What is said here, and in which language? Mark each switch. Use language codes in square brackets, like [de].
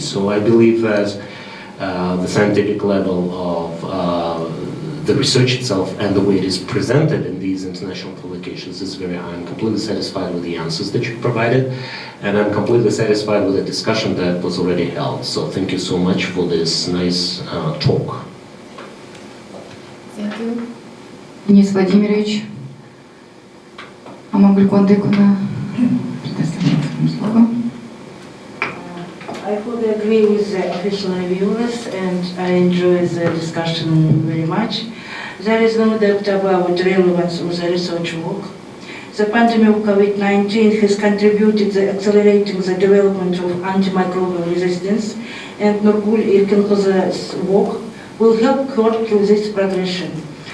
[en] So I believe that the scientific level of the research itself and the way it is presented in these international publications is very high. I'm completely satisfied with the answers that you provided, and I'm completely satisfied with the discussion that was already held. So thank you so much for this nice talk. Thank you. [ru] Денис Владимирович, могу ли контактно предоставить вам слово? [en] I fully agree with the official reviewers, and I enjoy the discussion very much. There is no doubt about the relevance of the research work. The pandemic of COVID-19 has contributed to accelerating the development of antimicrobial resistance, and Nұргүл Еркінқызы's work will help curb this progression.